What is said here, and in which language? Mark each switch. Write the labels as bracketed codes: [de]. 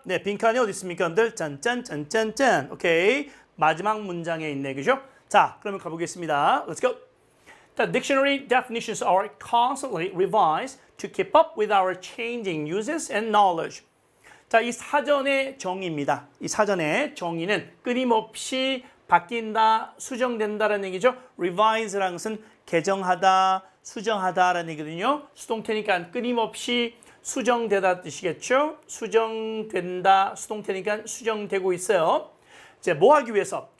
[ko] 네, 빈칸이 어디 있습니까, 여러분들? 짠짠짠짠짠. 오케이, 마지막 문장에 있네, 그죠? 자, 그러면 가보겠습니다. [en] Let's go. The dictionary definitions are constantly revised to keep up with our changing uses and knowledge. [ko] 자, 이 사전의 정의입니다. 이 사전의 정의는 끊임없이 바뀐다, 수정된다라는 얘기죠. revise라는 것은 개정하다, 수정하다라는 얘기거든요. 수동태니까 끊임없이 수정되다 뜻이겠죠. 수정된다, 수동태니까 수정되고 있어요. 이제 뭐 하기 위해서?